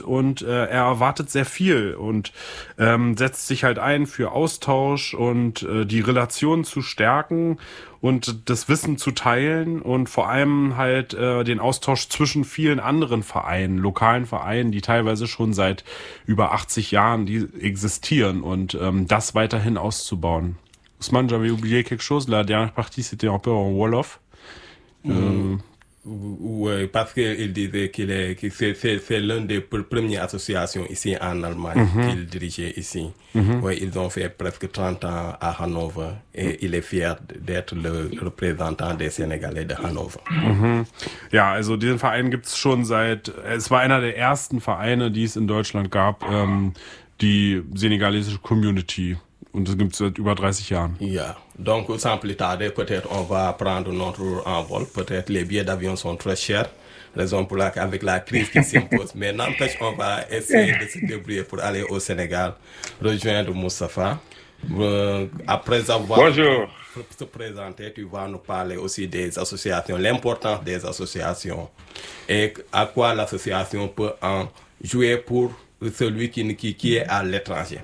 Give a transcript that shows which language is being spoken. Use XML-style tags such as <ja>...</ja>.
<de>Und er erwartet sehr viel und setzt sich halt ein für Austausch und die Relationen zu stärken. Und das Wissen zu teilen und vor allem halt den Austausch zwischen vielen anderen Vereinen, lokalen Vereinen, die teilweise schon seit über 80 Jahren die existieren und das weiterhin auszubauen.</de> <fr>Ousmane, j'avais oublié quelque chose. La dernière partie, c'était un peu en Wolof. Ouais, parce qu'il disait qu'il est, que c'est l'un des premières associations ici en Allemagne qu'il dirigeait ici. Ouais, ils ont fait presque 30 ans à Hanovre et il est fier d'être le représentant des Sénégalais de Hanovre. Ja, also diesen Verein gibt es schon seit, es war einer der ersten Vereine, die es in Deutschland gab, die senegalesische Community. Und das gibt es seit über 30 Jahren. Ja, donc sans plus tarder, peut-être on va prendre notre envol. Peut-être les billets d'avion sont très chers, raison pour laquelle avec la crise qui s'impose. Mais n'empêche, on va essayer de se débrouiller pour aller au Sénégal, rejoindre Moustapha. Après avoir se présenté, tu vas nous parler aussi des associations, l'importance des associations et à quoi l'association peut en jouer pour celui qui est à l'étranger.</fr>